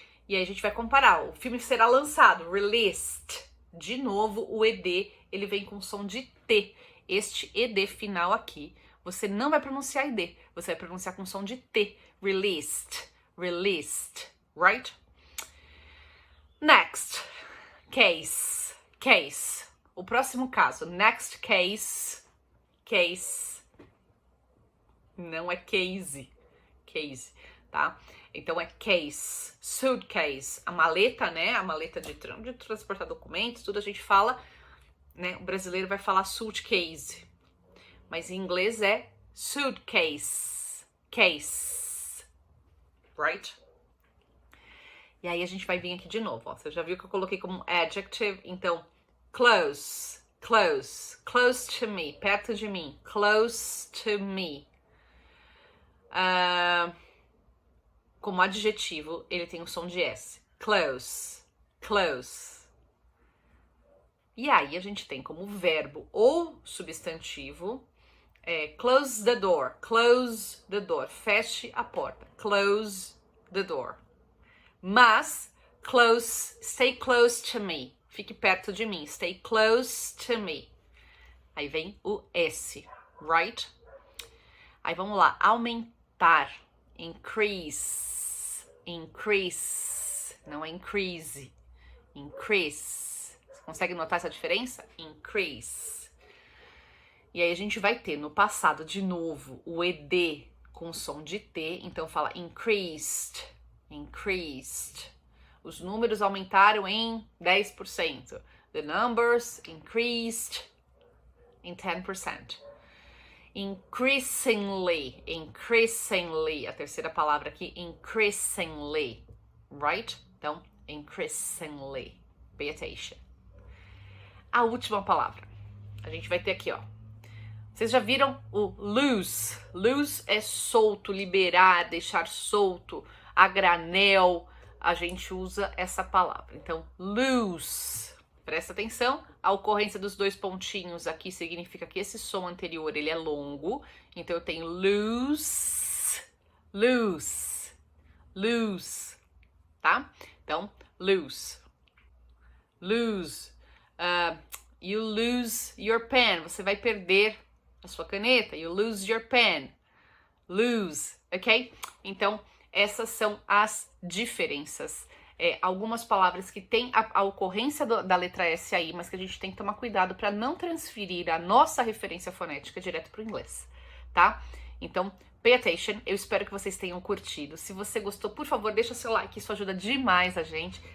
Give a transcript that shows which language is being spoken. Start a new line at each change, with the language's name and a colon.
Portuguese: E aí a gente vai comparar. O filme será lançado, released. De novo, o ED, ele vem com som de T. Este ED final aqui, você não vai pronunciar ED, você vai pronunciar com som de T.
English: Released, released, right? Next, case, case.
Portuguese: O próximo caso,
English: next case, case.
Portuguese: Não é case, case, tá? Então é case, suitcase, a maleta, né? A maleta de transportar documentos, tudo a gente fala, né? O brasileiro vai falar suitcase, mas em inglês é suitcase, case, right? E aí a gente vai vir aqui de novo, ó. Você já viu que eu coloquei como adjective, então close, close,
English: close to me,
Portuguese: perto de mim, close to me. Como adjetivo, ele tem o som de S. Close, close. E aí a gente tem como verbo ou substantivo,
English: close the door,
Portuguese: feche a porta, close the door. Mas, close,
English: stay close to me,
Portuguese: fique perto de mim, stay close to me. Aí vem o S, right? Aí vamos lá, aumentar, increase, increase, não é increase, increase. Você consegue notar essa diferença? Increase. E aí a gente vai ter no passado de novo o ED com som de T, então fala increased, increased. Os números aumentaram em 10%.
English: The numbers increased in 10%. Increasingly, increasingly,
Portuguese: a terceira palavra aqui,
English: increasingly, right?
Portuguese: Então,
English: increasingly, pay attention.
Portuguese: A última palavra, a gente vai ter aqui, ó. Vocês já viram o loose? Loose é solto, liberar, deixar solto, a granel, a gente usa essa palavra. Então, loose. Presta atenção, a ocorrência dos dois pontinhos aqui significa que esse som anterior, ele é longo. Então, eu tenho loose, loose, loose, tá? Então, loose, lose.
English: You lose your pen,
Portuguese: você vai perder a sua caneta.
English: You lose your pen, lose, ok?
Portuguese: Então, essas são as diferenças. Algumas palavras que têm a ocorrência da letra S aí, mas que a gente tem que tomar cuidado para não transferir a nossa referência fonética direto para o inglês, tá? Então,
English: pay attention,
Portuguese: eu espero que vocês tenham curtido. Se você gostou, por favor, deixa seu like, isso ajuda demais a gente.